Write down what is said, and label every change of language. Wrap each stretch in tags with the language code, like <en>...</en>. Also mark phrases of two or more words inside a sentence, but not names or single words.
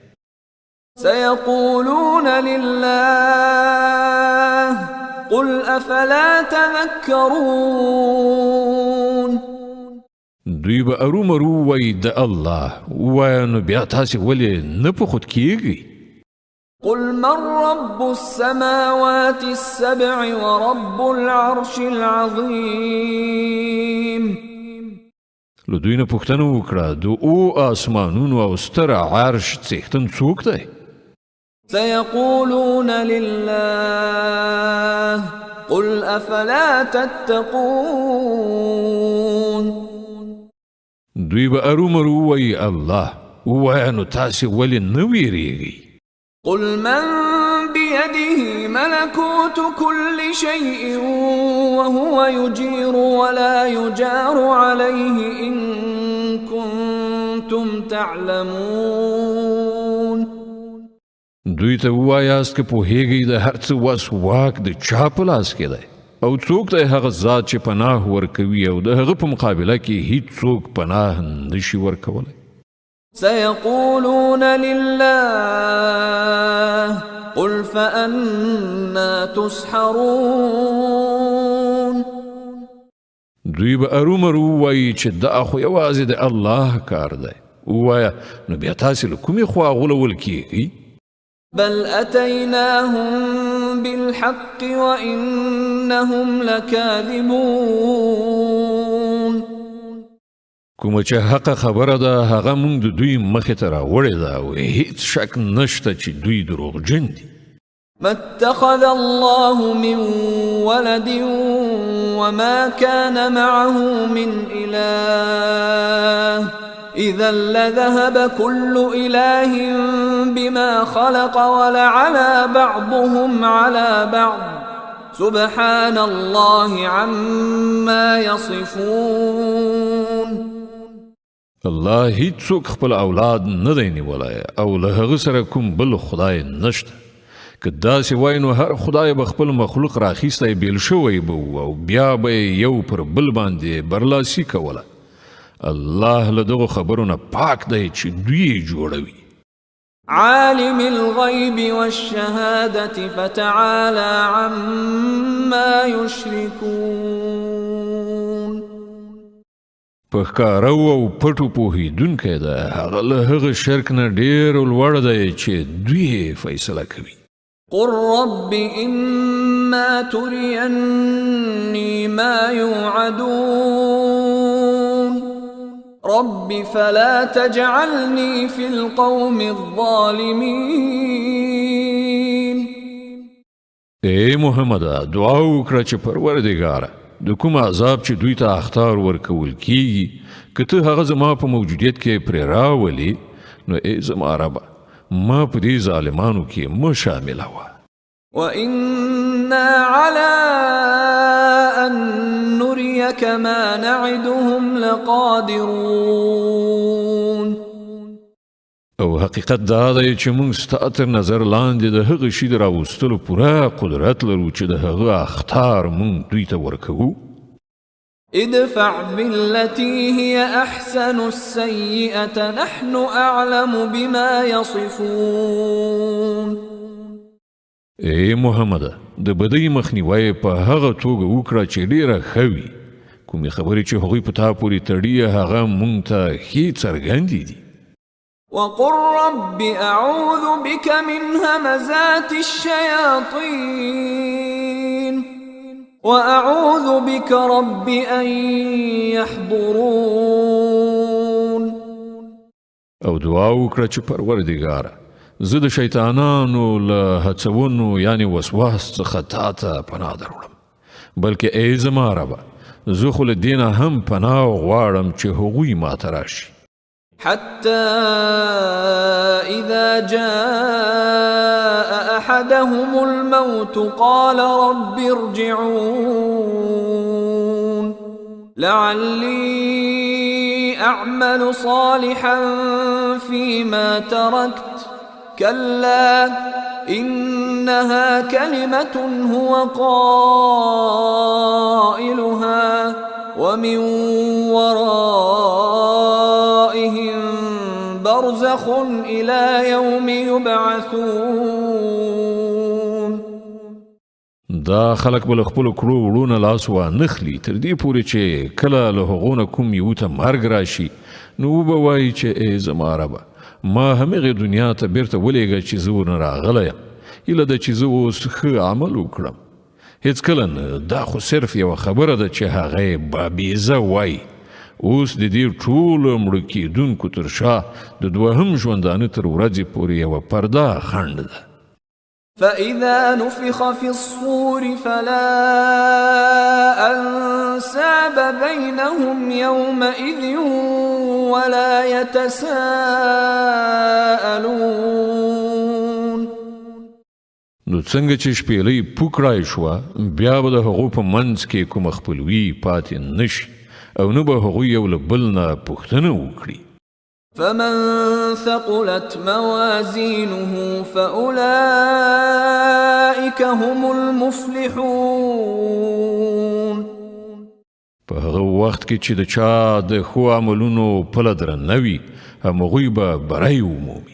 <ar>سيقولون لله قل أفلا تذكرون.</ar> <ps>دوی به ارومرو وایي د الله. ووایه نو بیا تاسې ولې نه په خود کیږئ؟</ps> <ar>قل من رب السماوات السبع ورب العرش العظيم.</ar> <ps>له دوی نه پوښتنه وکړه د آسمانونو او ستر عرش څښتن څوک دی؟</ps> <ar>سيقولون لله قل أفلا تتقون.</ar> <ps>دوی به ارومرو وایي الله. ووایه نو تاسې ولې نه ویریږئ؟</ps> <ar>قل من بيده ملكوت كل شيء وهو يجير ولا يجار عليه إن كنتم تعلمون.</ar> <ps>دوی ته ووایاست که پوهیږئ د هر څه وس واک د چا په لاس کې دی او څوک دی هغه ذات چې پناه ورکوي او د هغه په مقابله کې هیڅ څوک پناه نشي ورکولی.</ps> <ar>سيقولون لله قل فأنا تسحرون.</ar> <ps>دوی به ارومرو وایي چې دا خو یوازې د الله کار دی. ووایه نو بیا تاسې له کومې خوا غولول کیږئ؟</ps> <ar>بل أتيناهم بالحق وإنهم لكاذبون.</ar> <ps>کومه چې حق خبره ده هغه مونږ د دوی مخې ته راوړې ده او هیڅ شک نشته چې دوی دروغجن دي.</ps> <ar>ما اتخذ الله من ولد وما كان معه من إله إذا لذهب كل إله بما خلق ولعلى بعضهم على بعض سبحان الله عما يصفون.</ar> <ps>الله هیڅ څوک خپل اولاد نه دی نیولی او له هغه سره کوم بل خدای نشته. که داسې وای نو هر خدای به خپل مخلوق راخیستی بیل شوی به او بیا به یو پر بل باندې برلاسي کوله. الله له دغو خبرو نه پاک دی چې دوی جوړوي.</ps> <ar>عالم الغيب والشهادة فتعالى عما يشركون.</ar> <ps>په ښکاره او پټو پوهېدونکی ده هغه له هغه شرک نه ډېر لوړ دی چې دوی فیصله کوي.</ps> <ar>قل رب إما إما تريني ما يوعدون رب فلا تجعلني في القوم الظالمين.</ar> <ps>اے محمد دعا وکړه چې پروردګاره د کوم عذاب چې دوی ته اختار ورکول کیږي که ته هغه زما په موجودیت کې پرې راولې نو ای زما ربه ما په دې ظالمانو کې مه شاملوه.</ps> <ar>وإنا على أن نريك ما نعدهم لقادرون.</ar> <ps>او حقیقت دا دی چې موږ ستا تر نظر لاندې د هغه شي د راوستلو پوره قدرت لرو چې د هغه اختار موږ دوی ته ورکوو.</ps> <ar>ادفع بالتي هي أحسن السيئة نحن أعلم بما يصفون.</ar> <ps>اے محمد د بدی مخنیوی په هغه توګه وکړه چې ډیره ښه وي. کومې خبرې چې هغوی په تا پورې تړي هغه موږ ته ښې څرګندې دي.</ps> <ar>وقل رب أعوذ بك من همزات الشياطين وأعوذ بك رب أن يحضرون.</ar> <ps>او دعا وکړه چې پروردګاره زه د شیطانانو له هڅونو یعنی وسواس څخه تا ته پناه دروړم بلکې ای زما ربه زه خو له دې نه هم پناه غواړم چې هغوی ماته راشي.</ps> <ar>حتى إذا جاء أحدهم الموت قال رب ارجعون لعلي أعمل صالحا فيما تركت كلا إنها كلمة هو قائلها ومن ورائهم برزخ إلى يوم يبعثون.</ar> <ps>دا خلق بل خپل کړو وړونه لاس وانخلي تر دې پورې چې کله له هغو نه کوم یو ته مرګ راشي نو به وایي چې ای زما ربه ما همغې دنیا ته بیرته ولېږه چې زه ورنه راغلی یم هیله ده چې زه اوس ښه عمل وکړم. هیڅکله نه دا خو صرف یوه خبره ده چې هغه بابیزه وایي. اوس د دې ټولو مړه کېدونکو تر شا د دوهم ژوندانه تر ورځې پورې یوه پرده خنډ ده.</ps> <ar>فإذا نفخ في الصور فلا أنساب بينهم يومئذ ولا يتساءلون.</ar> <ps>نو څنګه چې شپېلۍ پوکړای شوه بیا به د هغو په منځ کې کومه خپلوي پاتې نشي او نه به هغوی یو له بل نه پوښتنه وکړي.</ps> <ar>فمن ثقلت موازينه فأولئك هم المفلحون.</ar> <ps>په هغه وخت کې چې د چا د ښو عملونو پله درنه وي همغوی به بری ومومي.</ps>